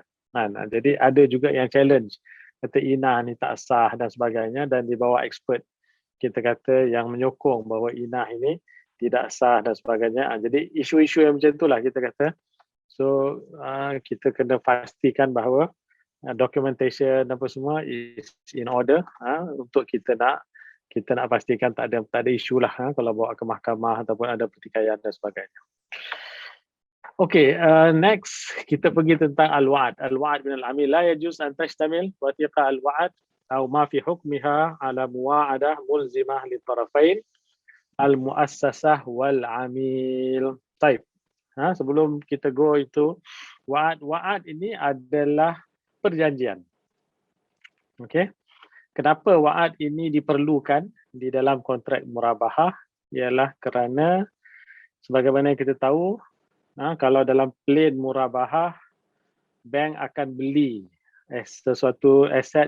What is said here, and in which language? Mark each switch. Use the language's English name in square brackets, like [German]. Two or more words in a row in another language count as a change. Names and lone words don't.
[Malay] Jadi ada juga yang challenge, kata inah ni tak sah dan sebagainya, dan dibawa expert kita kata yang menyokong bahawa inah ini tidak sah dan sebagainya. Jadi isu-isu yang macam itulah kita kata. So kita kena pastikan bahawa documentation apa semua [English] is in order [Malay] untuk kita nak pastikan tak ada isu lah kalau bawa ke mahkamah ataupun ada pertikaian dan sebagainya. Okay, next kita pergi tentang al-wa'ad. [Arabic] الوعد من العامل لا يجوز أن تشتمل وثيقة الوعد atau ما في حكمها على مواعدة ملزمة للطرفين المؤسسة والعامل. [Malay] Baik. Sebelum kita go itu, wa'ad ini adalah perjanjian. Okey. Kenapa wa'ad ini diperlukan di dalam kontrak murabahah? Ialah kerana sebagaimana yang kita tahu, kalau dalam plain murabahah, bank akan beli sesuatu aset.